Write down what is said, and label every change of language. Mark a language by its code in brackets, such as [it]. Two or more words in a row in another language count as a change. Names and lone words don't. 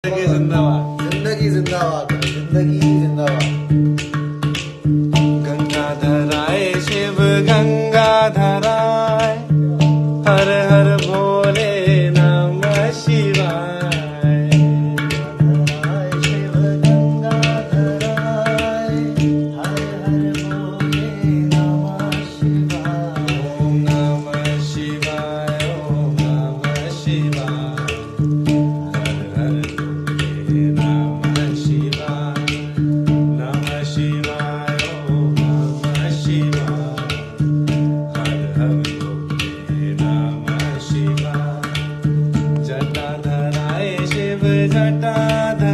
[hi] जिंदाबाद जिंदगी जिंदाबाद जिंदगी जिंदाबाद [sa] गंगाधराय शिव गंगाधराय हर हर भोले नमः शिवाय शिव गंगाधराय हर हर भोले नमः शिवाय ओम नमः शिवाय ओम नमः शिवाय हर हर भोले नमः शिवाय नमः शिवाय ओम नमः शिवाय हर हर भोले नमः शिवाय जटाधराय शिव जटा